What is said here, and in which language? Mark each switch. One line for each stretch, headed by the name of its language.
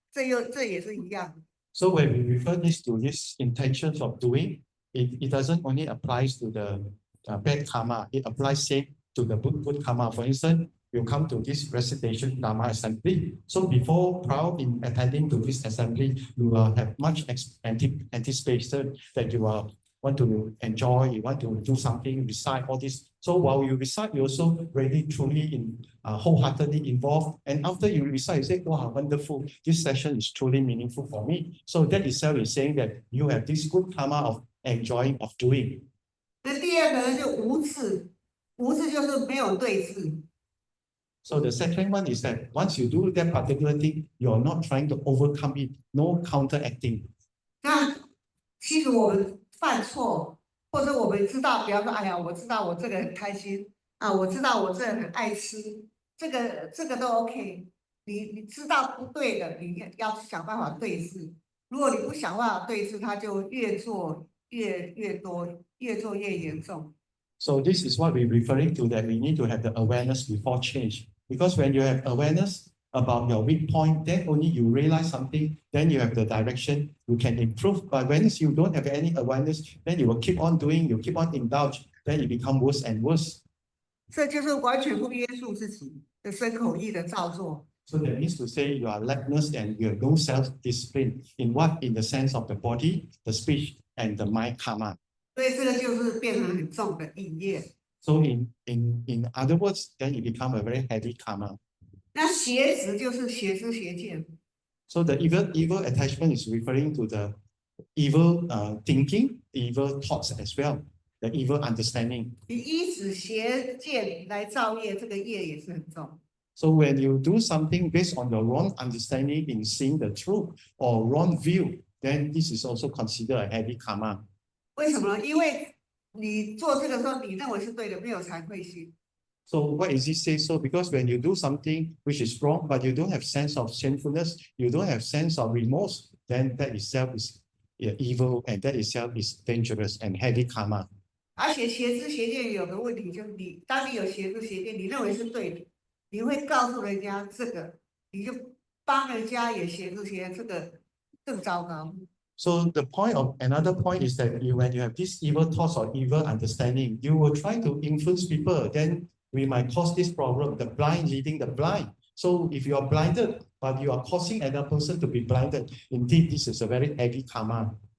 Chinese: 这也是一样。
English: So when we refer this to this intentions of doing, it doesn't only applies to the bad karma. It applies same to the good karma. For instance, you come to this recitation Dharma assembly. So prior in attending to this assembly, you will have much anticipation that you want to enjoy, you want to do something, recite all this. So while you recite, you also really truly wholeheartedly involved. And after you recite, you say, wow, wonderful. This session is truly meaningful for me. So that itself is saying that you have this good karma of enjoying, of doing.
Chinese: 那第二个呢，就无字，无字就是没有对字。
English: So the second one is that once you do that particular thing, you're not trying to overcome it, no counteracting.
Chinese: 那其实我们犯错，或者我们知道，比方说，哎呀，我知道我这个很开心啊，我知道我这个很爱吃，这个都 OK。你知道不对的，你要想办法对治。如果你不想办法对治，它就越做越多，越做越严重。
English: So this is what we're referring to, that we need to have the awareness before change. Because when you have awareness about your weak point, then only you realize something, then you have the direction, you can improve. But when you don't have any awareness, then you will keep on doing, you keep on indulge, then it becomes worse and worse.
Chinese: 这就是完全不约束自己的身口意的造作。
English: So that means to say you are laxness and you have no self-discipline in the sense of the body, the speech, and the mind karma.
Chinese: 所以这个就是变成很重的意业。
English: So in other words, then it becomes a very heavy karma.
Chinese: 那邪执就是邪知邪见。
English: So the evil attachment is referring to the evil thinking, evil thoughts as well, the evil understanding.
Chinese: 你依止邪见来造业，这个业也是很重。
English: So when you do something based on your wrong understanding in seeing the truth or wrong view, then this is also considered a heavy karma.
Chinese: 为什么呢？因为你做这个时候，你认为是对的，没有惭愧心。
English: So why is it say so? Because when you do something which is wrong, but you don't have sense of sinfulness, you don't have sense of remorse, then that itself is evil, and that itself is dangerous and heavy karma.
Chinese: 而且邪知邪见有个问题，就是当你有邪知邪见，你认为是对的，你会告诉人家这个，你就帮人家也邪知邪见，这个更糟糕。
English: So another point is that when you have these evil thoughts or evil understanding, you will try to influence people. Then we might cause this problem, the blind leading the blind. So if you are blinded, but you are causing another person to be blinded, indeed this is a very heavy karma.